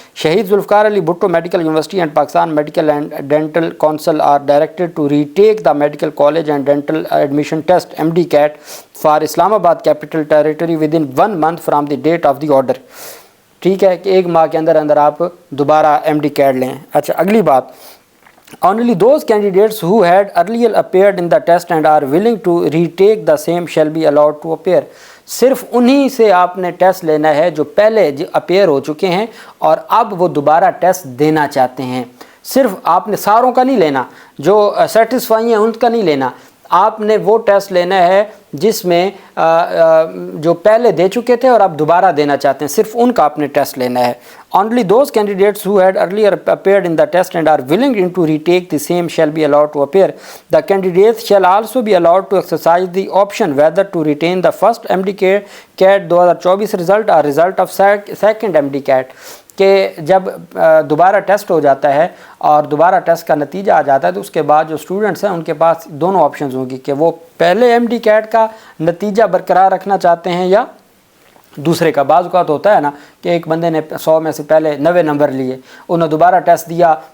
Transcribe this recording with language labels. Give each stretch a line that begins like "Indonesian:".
English: Shaheed Zulfikar Ali Bhutto medical university and Pakistan medical and dental council are directed to retake the medical college and dental admission test MD CAT for Islamabad capital territory within 1 month from the date of the order.
Hindi: ठीक है कि 1 माह के अंदर अंदर आप दोबारा MD cat लें। अच्छा, अगली बात,
English: Only those candidates who had earlier appeared in the test and are willing to retake the same shall be allowed to appear।
Hindi: सिर्फ उन्हीं से आपने टेस्ट लेना है जो पहले अपेयर हो चुके हैं और अब वो दोबारा टेस्ट देना चाहते हैं। सिर्फ आपने सारों का नहीं लेना, जो सेटिस्फाई हैं उनका नहीं लेना। आपने वो टेस्ट लेना है जिसमें जो पहले दे चुके थे और अब दोबारा देना चाहते हैं, सिर्फ उनका आपने टेस्ट लेना है।
English: Only those candidates who had earlier appeared in the test and are willing to retake the same shall be allowed to appear. The candidates shall also be allowed to exercise the option whether to retain the first MD CAT 2024 result or result of second MD CAT।
Hindi: कि जब दोबारा test हो जाता है और दोबारा test का नतीजा आ जाता है तो उसके बाद जो स्टूडेंट्स हैं उनके पास दोनों ऑप्शंस होंगी कि वो पहले MD कैट का नतीजा बरकरार रखना चाहते हैं या दूसरे का। बाज़ औक़ात होता है ना कि एक बंदे ने 100 में से पहले 90 नंबर लिए, उन्होंने दोबारा टेस्ट दिया।